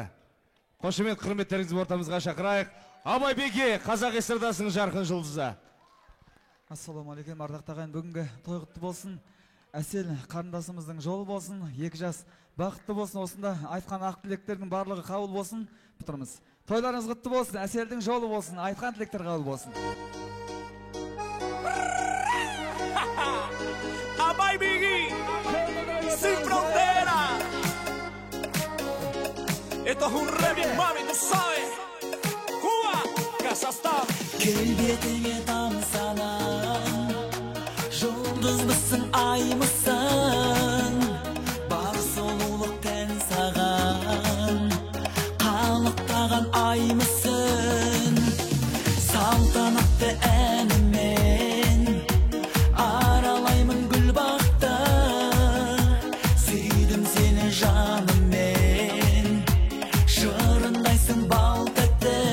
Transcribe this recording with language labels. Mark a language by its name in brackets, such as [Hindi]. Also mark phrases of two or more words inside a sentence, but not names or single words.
[Kazakh] Қошемет құрметтеріңізді ортамызға шақырайық. Абай Беге, қазақ эстрадасының жарқын жұлдызы. Ассалаумағалейкум, ардақтаған бүгінгі той құтты болсын. Әсел қарындасымыздың жолы болсын, 2 жас бақытты болсын. Осында айтқан ақ тілектердің барлығы қабыл болсын. Бұтырмыз. Тойларыңыз құтты болсын, Әселдің жолы болсын, айтқан тілектер қабыл болсын. [Spanish] Abay Biggie, sin frontera. Esto es un remix, mami, tú sabes. Cuba, Kazajstán. [Kazakh] Келбетіңе тамсанам, жұлдыз мısın, ай мısın? Бар сұлулық тән саған, қалықтаған ай мısın? Салтанатты әнімен аралаймын гүл бақты, сүйдім сені жаныммен, шырындайсың бал тәтті.